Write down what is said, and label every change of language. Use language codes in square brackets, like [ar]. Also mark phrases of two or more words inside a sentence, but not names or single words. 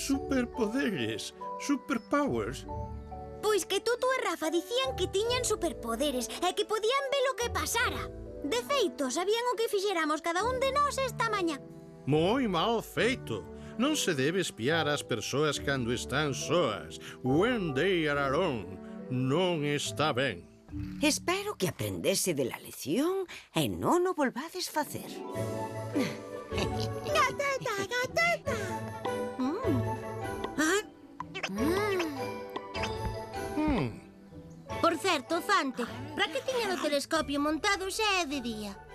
[gl] Superpoderes, superpowers. Pois que Tutu e Rafa dicían que tiñan superpoderes e que podían ver o que pasara. De feito, sabían o que fixéramos cada un de nós esta mañá. Moi mal feito. Non se debe espiar as persoas cando están soas. [en] When they are alone. [gl] Non está ben. Espero que aprendese [es] de la lección [gl] e non o volvades facer. Gateta, gateta. Ah, Por certo, Fante, para que tiñan o telescopio montado xa é de día?